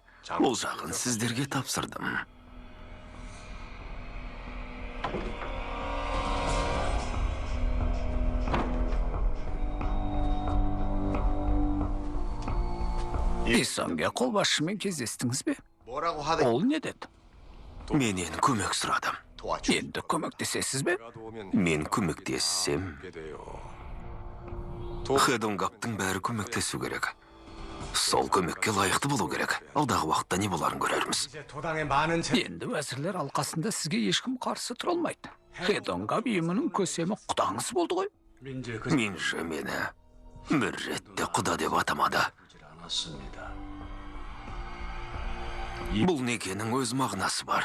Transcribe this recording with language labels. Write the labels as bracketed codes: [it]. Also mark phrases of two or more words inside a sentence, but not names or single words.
[kk] Ол жағын сіздерге тапсырдым. Исонге қолбасшымен кездестіңіз бе? [ko] 뭐라고 하대? [kk] Ол не деді? Менен көмек сұрадым. [ko] 도와줘. [kk] Енді көмектесесіз бе? [ko] 내가 도우면 [kk] Мен көмектессем, [ko] 하게 돼요. [kk] Хедонгаптың бәрі көмектесу керек. Сол көмекке лайықты болу керек. Алдағы уақытта не боларын көрерміз. [ko] 이제 도당의 많은 재... [kk] Енді әсірлер алқасында сізге ешкім қарсы тұра алмайды. Хедонга үйімінің көсемі құдаңыз болды ғой. 민재 Менше мені бір ретте құда деп атамады. [ko] 않았습니다. [kk] Бұл некенің өз мағынасы бар.